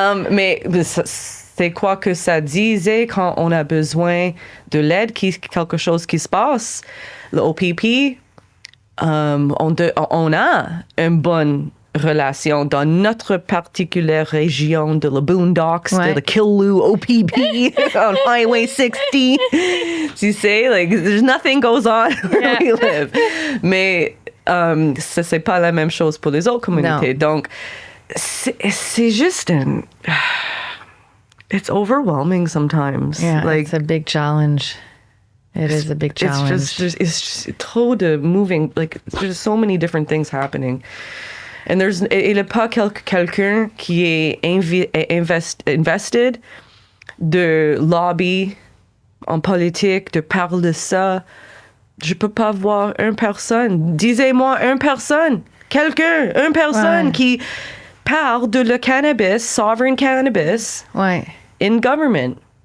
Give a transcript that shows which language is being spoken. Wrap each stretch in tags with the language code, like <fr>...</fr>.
<fr>Mais c'est quoi que ça disait quand on a besoin de l'aide, quelque chose qui se passe. Le OPP, on a une bonne relation dans notre particulière région de la Boondocks, de la Killu OPP</fr> <en>on Highway 60.</en> <fr>Tu sais,</fr> <en>there's nothing goes on where we live.</en> <fr>Mais ça, c'est pas la même chose pour les autres communautés.</fr> <en>No.</en> <fr>Donc, c'est juste un...</fr> <en>It's overwhelming sometimes. Yeah, it's a big challenge. It is a big challenge. It's just</en> <fr>trop de</fr> <en>moving, there's so many different things happening.</en> <fr>Il n'y a pas quelqu'un qui est invested de lobby en politique, de parler de ça. Je peux pas voir une personne. Disez-moi une personne. Quelqu'un, une personne qui parle de le cannabis,</fr> <en>sovereign cannabis, in government.</en>